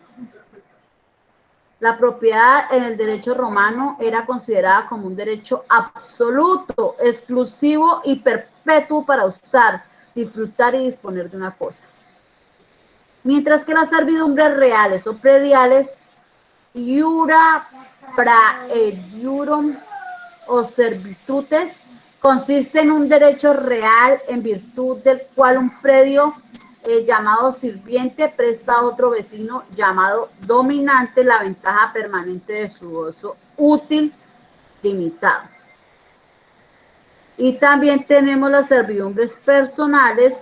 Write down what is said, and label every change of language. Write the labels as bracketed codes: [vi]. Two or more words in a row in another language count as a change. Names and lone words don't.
[es] La propiedad en el derecho romano era considerada como un derecho absoluto, exclusivo y perpetuo para usar, disfrutar y disponer de una cosa. Mientras que las servidumbres reales o prediales, [la] iura praediurum o servitutes, [es] consiste en un derecho real en virtud del cual un predio llamado sirviente presta a otro vecino llamado dominante la ventaja permanente de su uso útil limitado. Y también tenemos las servidumbres personales.